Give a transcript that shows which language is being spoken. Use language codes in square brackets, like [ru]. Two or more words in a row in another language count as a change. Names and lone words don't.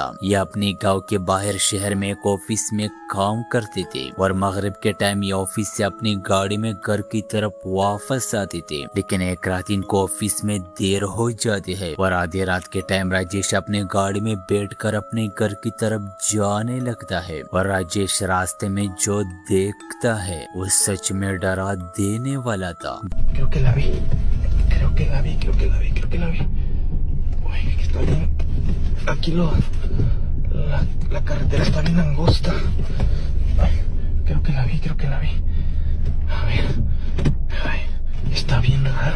[hi] यह अपने गांव के बाहर शहर में एक ऑफिस में काम करते थे और मगरिब के टाइम ये ऑफिस से अपनी गाड़ी में घर की तरफ वापस आते थे। लेकिन एक रात इनको ऑफिस में देर हो जाती है और आधी रात के टाइम राजेश अपने गाड़ी में बैठकर अपने घर की तरफ जाने लगता है और राजेश रास्ते में जो देखता है वो सच में डरा देने वाला था। [es] Creo que la vi. Uy, que está bien. Aquí la carretera está bien angosta. Ay, creo que la vi. A ver. Ay, está bien raro.